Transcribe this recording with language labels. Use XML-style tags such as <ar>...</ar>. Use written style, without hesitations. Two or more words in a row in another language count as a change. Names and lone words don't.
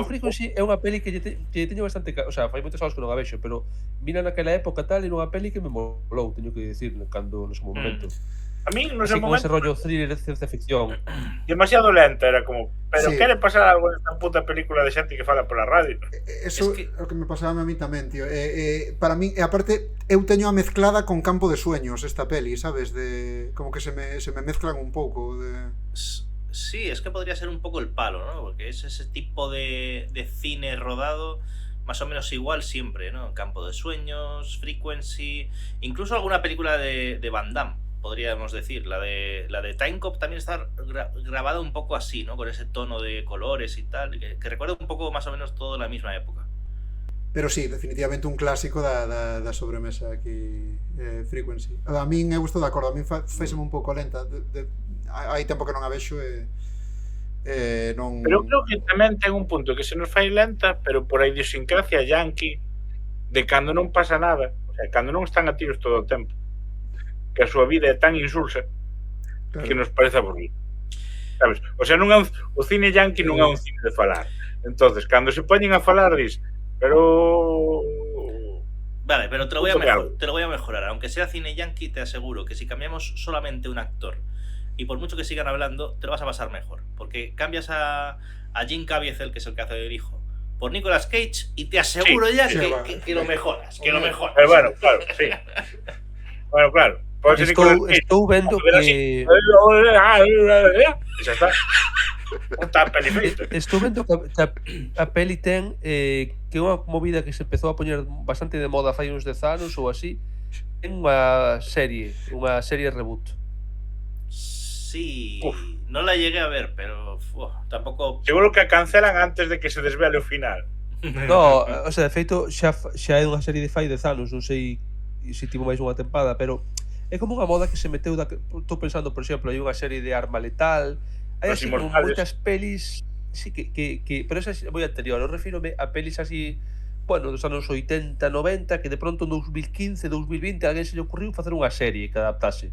<gl>Frequency é unha peli que teño bastante,</gl> <es>o sea,</es> <gl>fai moitos anos que non a vexo, pero mira naquela época tal e nunha peli que me molou, teño que dicir, cando no seu momento.</gl> <es>A mí no</es> <gl>Así seu con ese momento rollo thriller de ciencia ficción. demasiado lenta, era como, pero Sí. quere pasar algo nesta puta película de xente que fala pola radio.</gl> <es>Eso Es que-</es> <gl>é o que me pasaba a mí tamén, tío. Para mí, e aparte, eu teño a mezclada con Campo de Sueños esta peli, sabes?</gl> <es>De como que se me mezclan un pouco de... Sí, es que podría ser un poco el palo, ¿no? Porque es ese tipo de cine rodado más o menos igual siempre, ¿no? Campo de Sueños, Frequency, incluso alguna película de Van Damme, podríamos decir. La de Time Cop también está grabada un poco así, ¿no? Con ese tono de colores y tal, que recuerda un poco más o menos todo la misma época. Pero sí, definitivamente un clásico da sobremesa aquí, Frequency.</es> <gl>A min eu estou de acordo, a min faiseme un pouco lenta. Hai tempo que non a vexo e non... Pero eu creo que tamén ten un punto que se nos fai lenta, pero por a idiosincrasia yankee de cando non pasa nada,</gl> <es>o sea,</es> <gl>cando non están a tiros todo o tempo, que a súa vida é tan insulsa que nos parece aburrido. Sabes?</gl> <es>O sea,</es> <gl>non é o cine yankee non é un cine de falar. Entonces, cando se poñen a falar, dis, pero... Vale,</gl> <es>pero te lo voy a mejorar. Aunque sea cine yankee, te aseguro que si cambiamos solamente un actor y por mucho que sigan hablando, te lo vas a pasar mejor. Porque cambias a Jim Caviezel, que es el que hace del hijo, por Nicolas Cage y te aseguro que lo mejoras. Que lo mejoras. Pero bueno, claro, sí. Bueno, claro.</es> <gl>Estou vendo que... Xa está. Está peli feita. Estou vendo que a peli ten que é unha movida que se empezou a poñer bastante de moda fai uns 10 anos ou así. Ten unha serie reboot.</gl> <es>Sí, no la llegué a ver, pero tampoco...</es> <gl>Seguro que a cancelan antes de que se desvele o final. No,</gl> <es>o sea,</es> <gl>de feito xa é unha serie de fai 10 anos, non sei se tivo máis unha tempada, pero é como unha moda que se meteu estou pensando, por exemplo, hai unha serie de Arma Letal, hai</gl> <es>Los</es> <gl>así como Inmortales. moitas pelis, sí, que pero esa é moi anterior, eu refírome a pelis así, bueno, dos anos 80, 90, que de pronto en 2015, 2020 alguén se lle ocurriu facer unha serie que adaptase.</gl>